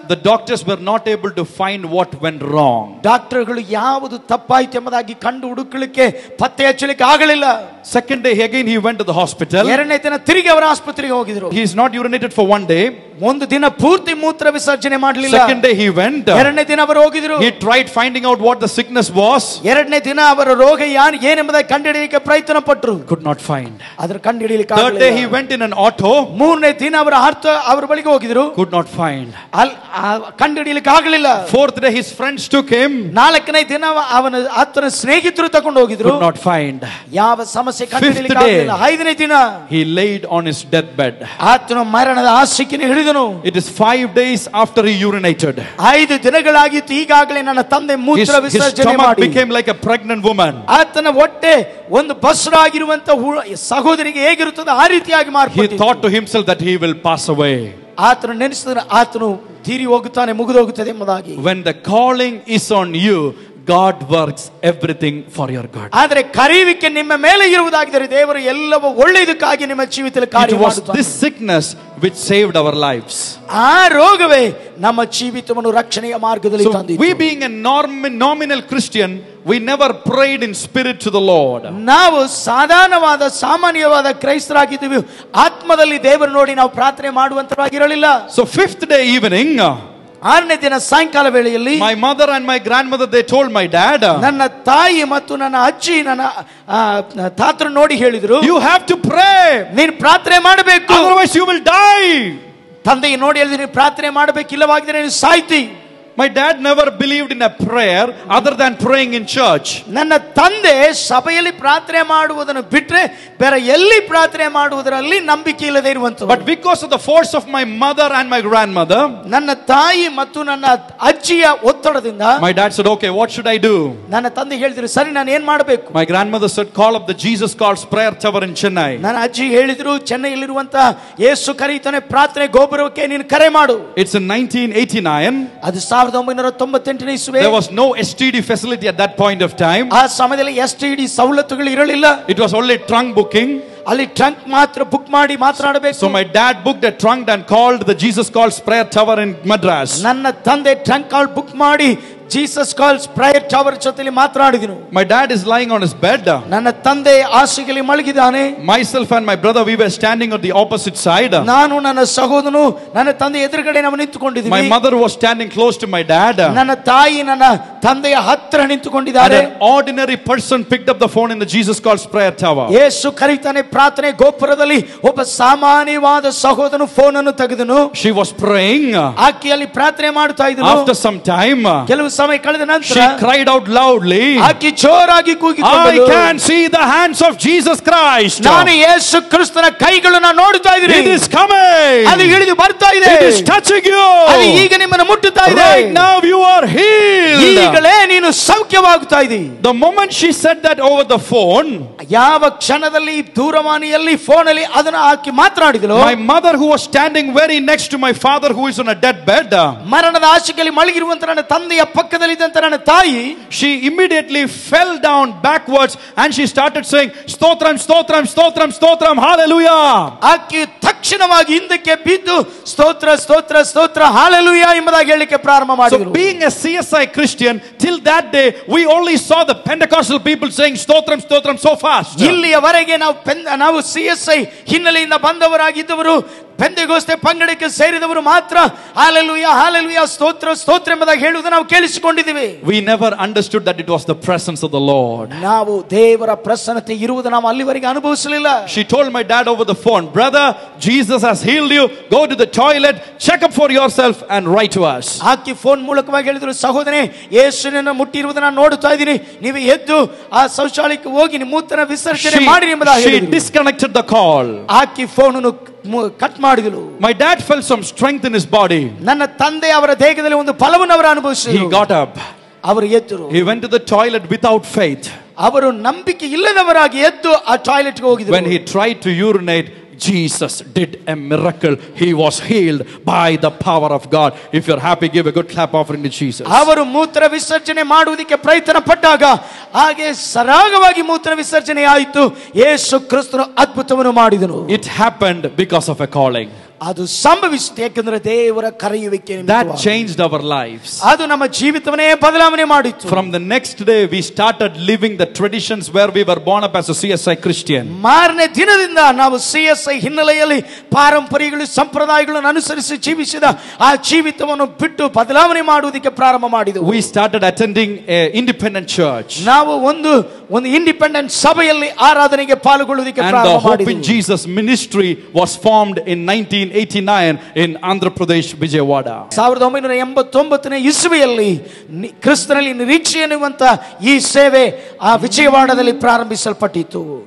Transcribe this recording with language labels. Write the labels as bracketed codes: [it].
[en] The doctors were not able to find what went wrong. [kn] ಡಾಕ್ಟರ್ಗಳು ಯಾವುದು ತಪ್ಪಾಯಿತು ಎಂಬುದಾಗಿ ಕಂಡು ಹುಡುಕಲಿಕ್ಕೆ ಪತ್ತೆ ಹಚ್ಚಲಿಕ್ಕೆ ಆಗಲಿಲ್ಲ. [en] Second day again he went to the hospital. [kn] ಎರಡನೇ ದಿನ ತಿರುಗಿ ಅವರ ಆಸ್ಪತ್ರೆಗೆ ಹೋಗಿದ್ರು. [en] He is not urinated for one day. [kn] ಒಂದು ದಿನ ಪೂರ್ತಿ ಮೂತ್ರ ವಿಸರ್ಜನೆ ಮಾಡಲಿಲ್ಲ. [en] Second day he went. [kn] ಎರಡನೇ ದಿನ ಅವರು ಹೋಗಿದ್ರು. [en] He tried finding out what the sickness was. [kn] ಎರಡನೇ ದಿನ ಅವರ ರೋಗ ಏನೆಂಬುದಾಗಿ ಕಂಡುಹಿಡಿಯಲಿಕ್ಕೆ ಪ್ರಯತ್ನ ಪಟ್ಟರು. [en] Could not find. [kn] ಅದರ ಕಂಡುಹಿಡಿಯಲಿಕ್ಕೆ [en] Third day he went in an auto. [kn] ಮೂರನೇ ದಿನ ಅವರ ಬಳಿಗೆ ಹೋಗಿದ್ರು. [en] Could not find. [kn] ಕಂಡುಹಿಡಿಯಲಿಕ್ಕೆ ಆಗಲಿಲ್ಲ. [en] Fourth day his friends took him. [kn] ನಾಲ್ಕನೇ ದಿನ ಆತನ ಸ್ನೇಹಿತರು ತಕೊಂಡು ಹೋಗಿದ್ರು. [en] Could not find. [kn] ಯಾವ ಸಮಸ್ಯೆ ಕಂಡುಹಿಡಿಯಲಿಕ್ಕೆ ಆಗಲಿಲ್ಲ. ಐದನೇ ದಿನ [en] he laid on his deathbed. [kn] ಆತನ ಮರಣದ ಹಾಸಿಗೆಯನ್ನು ಹಿಡಿದನು. [en] It is 5 days after he urinated. [kn] 5 ದಿನಗಳಾಗಿತ್ತು ಈಗಾಗಲೇ ನನ್ನ ತಂದೆ ಮೂತ್ರ ವಿಸರ್ಜನೆ ಮಾಡಿ. [en] His stomach became like a pregnant woman. [kn] ಆತನ ಹೊಟ್ಟೆ ಒಂದು ಬಸರಾಗಿರುವಂತ ಸಹೋದರಿಗೆ ಹೇಗಿರುತ್ತದೆ ಆ ರೀತಿಯಾಗಿ ಮಾರ್ಪಟ್ಟಿತು. [en] He thought to himself that he will pass away. [kn] ಆತನು ನೆನೆಸಿದ್ರೆ ಆತನು ತೀರಿ ಹೋಗುತ್ತಾನೆ, ಮುಗಿದು ಹೋಗುತ್ತದೆ ಎಂಬುದಾಗಿ. [en] When the calling is on you, God works everything for your good. [kn] ಆದರೆ ಕರೆಯುವಿಕೆ ನಿಮ್ಮ ಮೇಲೆ ಇರುವುದಾಗಿದ್ದರೆ ದೇವರು ಎಲ್ಲವೂ ಒಳ್ಳೆಯದಕ್ಕಾಗಿ ನಿಮ್ಮ ಜೀವಿತದಲ್ಲಿ ಕಾರ್ಯ ಮಾಡುತ್ತಾನೆ. [en] This sickness which saved our lives. [kn] ಆ ರೋಗವೇ ನಮ್ಮ ಜೀವಿತವನ್ನು ರಕ್ಷಣೆಯ ಮಾರ್ಗದಲ್ಲಿ ತಂದಿತು. [en] We being a nominal Christian, we never prayed in spirit to the Lord. [kn] ನಾವು ಸಾಮಾನ್ಯವಾದ ಕ್ರೈಸ್ತರಾಗಿದ್ದೀವಿ, ಆತ್ಮದಲ್ಲಿ ದೇವರು ನೋಡಿ ನಾವು ಪ್ರಾರ್ಥನೆ ಮಾಡುವಂತರಾಗಿರಲಿಲ್ಲ. [en] So fifth day evening, [kn] 6ನೇ ದಿನ ಸಾಯಂಕಾಲ ವೇಳೆಯಲ್ಲಿ [en] my mother and my grandmother, they told my dad, [kn] ನನ್ನ ತಾಯಿ ಮತ್ತು ನನ್ನ ಅಜ್ಜಿ ನನ್ನ ತಾತರು ನೋಡಿ ಹೇಳಿದ್ರು, [en] you have to pray, [kn] ನೀನು ಪ್ರಾರ್ಥನೆ ಮಾಡಬೇಕು, [en] otherwise you will die. [kn] ತಂದೆಗೆ ನೋಡಿ ಹೇಳಿದ್ರು, ನೀನು ಪ್ರಾರ್ಥನೆ ಮಾಡಬೇಕು, ಇಲ್ಲವಾಗಿದ್ರೆ ನೀನು ಸಾಯ್ತಿ. [en] My dad never believed in a prayer other than praying in church. [kn] ನನ್ನ ತಂದೆ ಸಭೆಯಲ್ಲಿ ಪ್ರಾರ್ಥನೆ ಮಾಡುವುದನ್ನು ಬಿಟ್ಟರೆ ಬೇರೆ ಎಲ್ಲಿ ಪ್ರಾರ್ಥನೆ ಮಾಡುವುದರಲ್ಲಿ ನಂಬಿಕೆ ಇಲ್ಲದೆ ಇರುವಂತ. [en] But because of the force of my mother and my grandmother, [kn] ನನ್ನ ತಾಯಿ ಮತ್ತು ನನ್ನ ಅಜ್ಜಿಯ ಒತ್ತಡದಿಂದ, [en] my dad said, okay, what should I do? [kn] ನನ್ನ ತಂದೆ ಹೇಳಿದ್ರು, ಸರಿ ನಾನು ಏನ್ ಮಾಡಬೇಕು? [en] My grandmother said, call up the Jesus Calls prayer tower in Chennai. [kn] ನನ್ನ ಅಜ್ಜಿ ಹೇಳಿದ್ರು, ಚೆನ್ನೈಯಲ್ಲಿರುವಂತ ಯೇಸು ಕರೆಯುತ್ತಾನೆ ಪ್ರಾರ್ಥನೆ ಗೋಪುರಕ್ಕೆ ನೀನು ಕರೆ ಮಾಡು. [en] It's in 1989. [kn] ಅದು 1998ನೇ ಇಸುವೆ. [en] There was no STD facility at that point of time. [kn] ಆ ಸಮಯದಲ್ಲಿ STD ಸವಲತ್ತುಗಳು ಇರಲಿಲ್ಲ. [en] It was only trunk booking. [kn] ಅಲ್ಲಿ ಟ್ರಂಕ್ ಮಾತ್ರ ಬುಕ್ ಮಾಡಿ ಮಾತನಾಡಬೇಕು. [en] So my dad booked a trunk and called the Jesus Calls prayer tower in Madras. [kn] ನನ್ನ ತಂದೆ ಟ್ರಂಕ್ ಕಾಲ್ ಬುಕ್ ಮಾಡಿ ಜೀಸಸ್ ಕಾಲ್ಸ್ ಪ್ರೇಯರ್ ಟವರ್ ಜೊತೆಲಿ ಮಾತನಾಡಿದನು. [en] My dad is lying on his bed. [kn] ನನ್ನ ತಂದೆ ಹಾಸಿಗೆಯಲ್ಲಿ ಮಲಗಿದ್ದಾನೆ. [en] Myself and my brother, we were standing on the opposite side. [kn] ನಾನು ನನ್ನ ಸಹೋದರನು ನನ್ನ ತಂದೆ ಎದುರುಗಡೆ ನಾವು ನಿಂತುಕೊಂಡಿದ್ದೀವಿ. [en] My mother was standing close to my dad. [kn] ನನ್ನ ತಾಯಿ ನನ್ನ ತಂದೆಯ ಹತ್ತಿರ ನಿಂತುಕೊಂಡಿದ್ದಾರೆ. [en] And an ordinary person picked up the phone in the Jesus Calls prayer tower. [kn] ಯೇಸು ಕರೆಯುತ್ತಾನೆ ಪ್ರಾರ್ಥನೆ ಗೋಪುರದಲ್ಲಿ ಒಬ್ಬ ಸಾಮಾನ್ಯವಾದ ಸಹೋದರನು ಫೋನ್ ಅನ್ನು ತೆಗೆದನು. [en] She was praying. [kn] ಆಕೆಯಲ್ಲಿ ಪ್ರಾರ್ಥನೆ ಮಾಡುತ್ತಾ ಇದ್ದಳು. [en] After some time, [kn] ಕೆಲವು ಸಮಯ ಕಳೆದ ನಂತರ [en] she cried out loudly, [kn] ಆಕೆ ಜೋರಾಗಿ ಕೂಗಿಕೊಂಡಳು, [en] I can see the hands of Jesus Christ. [kn] ನಾನು ಯೇಸು ಕ್ರಿಸ್ತನ ಕೈಗಳನ್ನು ನೋಡುತ್ತಾ ಇದ್ದೀನಿ. [en] It is coming. [kn] ಅದು ಇಳಿದು ಬರ್ತಾ ಇದೆ. [en] It is touching you. [kn] ಅದು ಈಗ ನಿಮ್ಮನ್ನು ಮುಟ್ಟುತ್ತಾ ಇದೆ. [en] Right now you are healed. [kn] ಈಗಲೇ ನೀನು ಸೌಖ್ಯವಾಗುತ್ತಾ ಇದ್ದೀ. [en] The moment she said that over the phone, [kn] ಯಾವ ಕ್ಷಣದಲ್ಲಿ ದೂರವಾಣಿಯಲ್ಲಿ ಫೋನಲ್ಲಿ ಅದನ್ನು ಆಕೆ ಮಾತನಾಡಿದಳು, [en] my mother who was standing very next to my father who is on a dead bed, [kn] ಮರಣದ ಹಾಸಿಗೆಯಲ್ಲಿ ಮಲಗಿರುವಂತ ನನ್ನ ತಂದೆಯ ಪಕ್ಕದಲ್ಲಿ ಇದ್ದಂತ ನನ್ನ ತಾಯಿ, [en] she immediately fell down backwards and she started saying stotram stotram stotram stotram hallelujah. [kn] ಆಕೆ ತಕ್ಷಣವಾಗಿ ಹಿಂದಕ್ಕೆ ಬಿದ್ದು ಸ್ತೋತ್ರ ಸ್ತೋತ್ರ ಸ್ತೋತ್ರ ಹಾಲೆಲೂಯಾ ಎಂಬುದಾಗಿ ಹೇಳಲಿಕ್ಕೆ ಪ್ರಾರಂಭ ಮಾಡಿದರು. [en] So being a CSI Christian, till that day we only saw the Pentecostal people saying stotram stotram so fast. [kn] ಇಲ್ಲಿಯವರೆಗೆ ನಾವು CSI ಹಿನ್ನೆಲೆಯಿಂದ ಬಂದವರಾಗಿದ್ದವರು, ಪೆಂತೆಕೋಸ್ತೆ ಪಂಗಡಕ್ಕೆ ಸೇರಿದವರು ಮಾತ್ರ ಹಾಲೆಲೂಯಾ ಹಾಲೆಲೂಯಾ ಸ್ತೋತ್ರ ಸ್ತೋತ್ರ ಎಂಬುದಾಗಿ ಹೇಳುವುದನ್ನು ನಾವು ಕೇಳಿಸಿಕೊಂಡಿದ್ದೀವಿ. [en] We never understood that it was the presence of the Lord. [kn] ನಾವು ದೇವರ ಪ್ರಸನ್ನತೆ ಇರುವುದನ್ನು ನಾವು ಅಲ್ಲಿವರೆಗೆ ಅನುಭವಿಸಲಿಲ್ಲ. [en] She told my dad over the phone, brother, Jesus has healed you, go to the toilet, check up for yourself and write to us. [kn] ಆಕೆ phone ಮೂಲಕವಾಗಿ ಹೇಳಿದ್ರು, ಸಹೋದರನೇ ಯೇಸುವಿನನ್ನು ಮುಟ್ಟಿರುವುದನ್ನು ನೋಡುತ್ತಾ ಇದ್ದೀನಿ, ನೀವು ಎದ್ದು ಆ ಶೌಚಾಲಯಕ್ಕೆ ಹೋಗಿ ಮೂತ್ರ ವಿಸರ್ಜನೆ ಮಾಡಿ ಎಂಬುದಾಗಿ [en] she disconnected the call. [kn] ಆಕೆ ಫೋನ್ ಅನ್ನು ಕಟ್ ಮಾಡಿದಳು. [en] My dad felt some strength in his body. [kn] ನನ್ನ ತಂದೆ ಅವರ ದೇಹದಲ್ಲಿ ಒಂದು ಬಲವನ್ನು ಅವರು ಅನುಭವಿಸಿದರು. [en] He got up. [kn] ಅವರು ಎದ್ದರು. [en] He went to the toilet without faith. [kn] ಅವರು ನಂಬಿಕೆ ಇಲ್ಲದವರಾಗಿ ಎದ್ದು ಆ ಟಾಯ್ಲೆಟ್ಗೆ ಹೋಗಿದರು. [en] When he tried to urinate, Jesus did a miracle. He was healed by the power of God. If you're happy, give a good clap offering to Jesus. [kn] ಅವರು ಮೂತ್ರ ವಿಸರ್ಜನೆ ಮಾಡುವುದಕ್ಕೆ ಪ್ರಯತ್ನ ಪಟ್ಟಾಗ ಹಾಗೆ ಸರಾಗವಾಗಿ ಮೂತ್ರ ವಿಸರ್ಜನೆ ಆಯಿತು. ಯೇಸು ಕ್ರಿಸ್ತನು ಅದ್ಭುತವನ್ನು ಮಾಡಿದನು. [en] It happened because of a calling. [kn] ಅದು ಸಂಭವಿಸಿತು ಏಕೆಂದರೆ ದೇವರ ಕರೆಯುವಿಕೆ. [en] That changed our lives. [kn] ಅದು ನಮ್ಮ ಜೀವಿತವನ್ನೇ ಬದಲಾವಣೆ ಮಾಡಿತು. [en] From the next day we started living the traditions where we were born up as a CSI Christian. [kn] ಮಾರನೇ ದಿನದಿಂದ ನಾವು CSI ಹಿನ್ನೆಲೆಯಲ್ಲಿ ಪಾರಂಪರ್ಯಗಳು ಸಂಪ್ರದಾಯಗಳನ್ನು ಅನುಸರಿಸಿ ಜೀವಿಸಿದ ಆ ಜೀವಿತವನ್ನು ಬಿಟ್ಟು ಬದಲಾವಣೆ ಮಾಡುವುದಕ್ಕೆ ಪ್ರಾರಂಭ ಮಾಡಿದೆವು. [en] We started attending a independent church. [kn] ನಾವು ಒಂದು ಇಂಡಿಪೆಂಡೆಂಟ್ ಸಭೆಯಲ್ಲಿ ಆರಾಧನೆಗೆ ಪಾಲ್ಗೊಳ್ಳುವುದಕ್ಕೆ ಪ್ರಾರಂಭ ಮಾಡಿದೆವು. [en] And the Hope in Jesus ministry was formed in 1989 in Andhra Pradesh, Vijayawada. [kn] 1989ನೇ ಇಸುವೆಯಲ್ಲಿ ಕ್ರಿಸ್ತನಲ್ಲಿ ನಿರೀಕ್ಷೆ ಎನ್ನುವಂತ ಈ ಸೇವೆ ಆ ವಿಜಯವಾಡದಲ್ಲಿ ಪ್ರಾರಂಭಿಸಲ್ಪಟ್ಟಿತು.